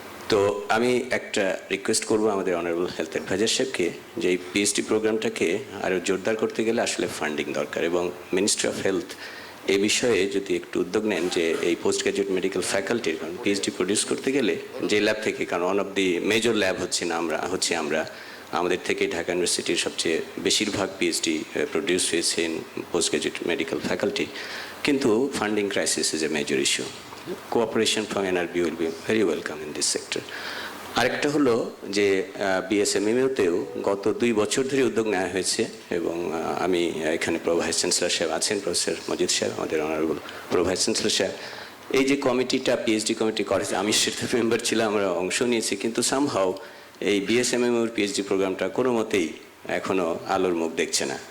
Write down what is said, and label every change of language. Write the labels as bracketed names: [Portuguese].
[Bangla] তো আমি একটা রিকোয়েস্ট করবো আমাদের অনারেবল হেলথ অ্যাডভাইজার সাহেবকে, যে এই PhD প্রোগ্রামটাকে আরও জোরদার করতে গেলে আসলে ফান্ডিং দরকার, এবং মিনিস্ট্রি অফ হেলথ এই বিষয়ে যদি একটু উদ্যোগ নেন, যে এই পোস্ট গ্রাজুয়েট মেডিকেল ফ্যাকাল্টির, কারণ PhD প্রডিউস করতে গেলে যে ল্যাব থেকে, কারণ [English] one of the major lab [Bangla] আমরা আমাদের থেকে ঢাকা ইউনিভার্সিটির সবচেয়ে বেশিরভাগ PhD প্রডিউস হয়েছে [English] in post graduate medical faculty, [Bangla] কিন্তু [English] Funding crisis is a major issue. Cooperation from NRB will be very welcome in this sector. [Bangla] আরেকটা হলো যে BSMMU-তেও গত 2 বছর ধরে উদ্যোগ নেওয়া হয়েছে, এবং আমি এখানে ভাইস চ্যান্সেলর সাহেব আছেন, প্রফেসর মজিদ সাহেব, আমাদের অনারেবল ভাইস চ্যান্সেলর সাহেব। এই যে কমিটিটা PhD কমিটি করেছে, আমি সেটা মেম্বার ছিলাম, আমরা অংশ নিয়েছি, কিন্তু সামহাও এই BSMMU-র PhD প্রোগ্রামটা কোনো মতেই এখনও আলোর মুখ দেখছে না।